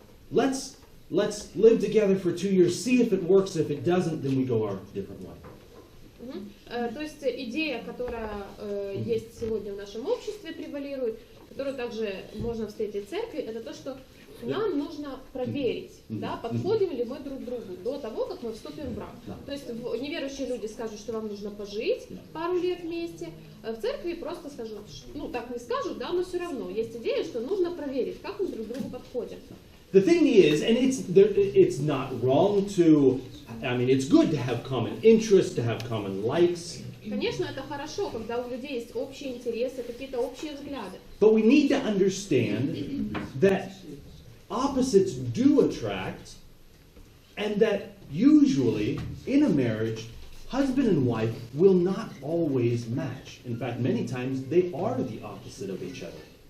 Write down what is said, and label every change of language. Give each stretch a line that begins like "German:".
English: Let's live together for 2 years, see if it works. If it doesn't, then we go our different way.
Russian: То есть идея, которая есть сегодня в нашем обществе, превалирует, которую также можно встретить в церкви, это то, что нам нужно проверить, да, подходим ли мы друг к другу до того, как мы вступим в брак. То есть неверующие люди скажут, что вам нужно пожить пару лет вместе. В церкви просто скажут, ну так не скажут, да, но все равно есть идея, что нужно проверить, как мы друг к другу подходим.
English: The thing is, and it's not wrong to, I mean, it's good to have common interests, to have common likes.
Russian: Конечно, это хорошо, когда у людей есть общие интересы, какие-то общие взгляды.
English: But we need to understand that opposites do attract, and that usually in a marriage, husband and wife will not always match. In fact, many times they are the opposite of each other.